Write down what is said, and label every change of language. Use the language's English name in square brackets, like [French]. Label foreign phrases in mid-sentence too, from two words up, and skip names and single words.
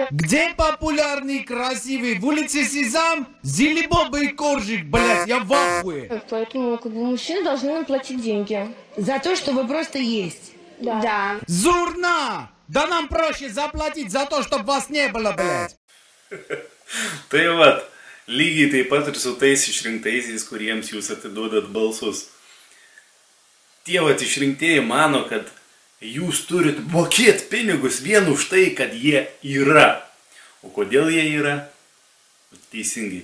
[Russian] Где популярный и красивый? В улице Сезам? Зилибоба и Коржик, блядь, я в ахуе. Поэтому мужчины должны нам платить деньги. За то, чтобы просто есть. Да. Зурна! Да нам проще заплатить за то, чтобы вас не было, блядь. [Lithuanian] Tai vat, lygiai taip pat ir su tais išrinktaisiais, kuriems jūs atiduodat balsus. Tie išrinktieji mano, kad jūs turit mokėti pinigus vien už tai, kad jie yra. O kodėl jie yra? Teisingai.